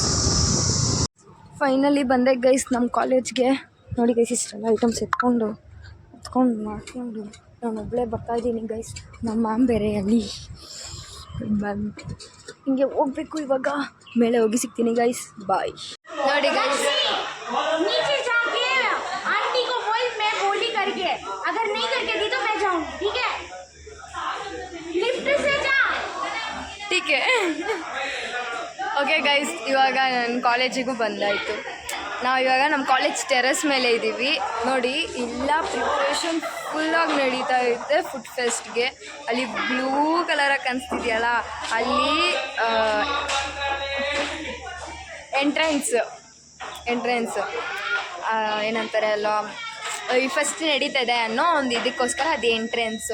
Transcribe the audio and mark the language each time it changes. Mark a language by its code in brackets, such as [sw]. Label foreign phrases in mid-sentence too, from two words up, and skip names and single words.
[kn] ಫೈನಲಿ ಬಂದೆ ಗೈಸ್ ನಮ್ಮ ಕಾಲೇಜ್ಗೆ. ನೋಡಿ ಗೈಸ್, ಇಷ್ಟೆಲ್ಲ ಐಟಮ್ಸ್ ಎತ್ಕೊಂಡು ಮಾಡ್ಕೊಂಡು ನಾನು ಒಬ್ಬಳೇ ಬರ್ತಾಯಿದ್ದೀನಿ ಗೈಸ್. ನಮ್ಮ ಮ್ಯಾಮ್ ಬೇರೆ ಅಲ್ಲಿ ಹಿಂಗೆ ಹೋಗ್ಬೇಕು. ಇವಾಗ ಮೇಲೆ ಹೋಗಿ ಸಿಗ್ತೀನಿ ಗೈಸ್. ಬಾಯ್. ನೋಡಿ ಗೈಸ್, [hi] अगर नहीं करके दी तो मैं जाऊंगी, ठीक है? लिफ्ट से जा। ठीक है. [kn] ಓಕೆ ಗೈಸ್, ಇವಾಗ ನನ್ನ ಕಾಲೇಜಿಗೂ ಬಂದಾಯಿತು. ನಾವು ಇವಾಗ ನಮ್ಮ ಕಾಲೇಜ್ ಟೆರೆಸ್ ಮೇಲೆ ಇದ್ದೀವಿ. ನೋಡಿ, ಎಲ್ಲ ಪ್ರಿಪ್ರೇಷನ್ ಫುಲ್ಲಾಗಿ ನಡೀತಾ ಇರುತ್ತೆ [en] food fest. [kn] ಅಲ್ಲಿ ಬ್ಲೂ ಕಲರಾಗಿ ಕಾಣಿಸ್ತಿದೆಯಲ್ಲ, ಅಲ್ಲಿ ಎಂಟ್ರೆನ್ಸ್ ಏನಂತಾರೆ ಅಲ್ಲ, ಈ ಫಸ್ಟ್ ನಡೀತಾ ಇದೆ ಅನ್ನೋ ಒಂದು ಇದಕ್ಕೋಸ್ಕರ ಅದು ಎಂಟ್ರೆನ್ಸು.